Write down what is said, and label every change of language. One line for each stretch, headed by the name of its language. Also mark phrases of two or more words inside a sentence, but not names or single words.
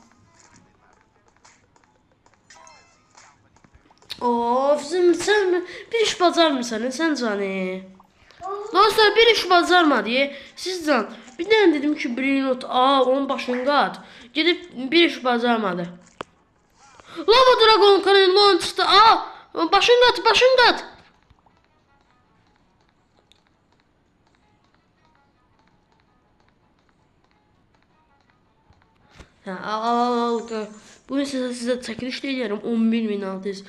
Azerbaijani: Of, sen bir iş bacarmırsan, sen canı. Dostlar, bir iş bacarmadı.
Turkish: Sizden bir tane
Azerbaijani: dedim ki brainrot al, onun başını qat. Gidip bir iş bacarmadı. Lava Dragon kanalından çıxdı. Al, başını qat. Al. Bugün size çəkiliş eləyərəm 11.600.